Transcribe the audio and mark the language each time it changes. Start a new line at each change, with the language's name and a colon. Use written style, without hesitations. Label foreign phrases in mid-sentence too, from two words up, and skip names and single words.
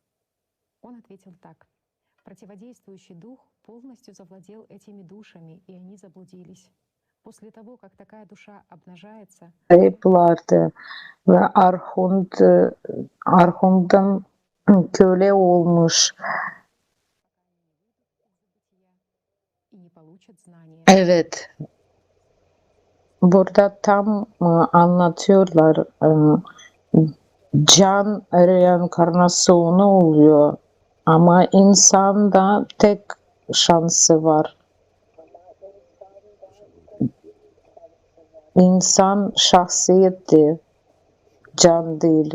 Russian: Он ответил так: противодействующий дух полностью завладел этими душами, и они заблудились. После того, как такая душа обнажается,
Turkish: Ayıplardı ve Arhun'dan köle olmuş.
Russian: и не получат знания.
Turkish: Evet, burada tam anlatıyorlar. Can reenkarnasyonu oluyor ama insanda tek şansı var. İnsan şahsiyeti, can değil.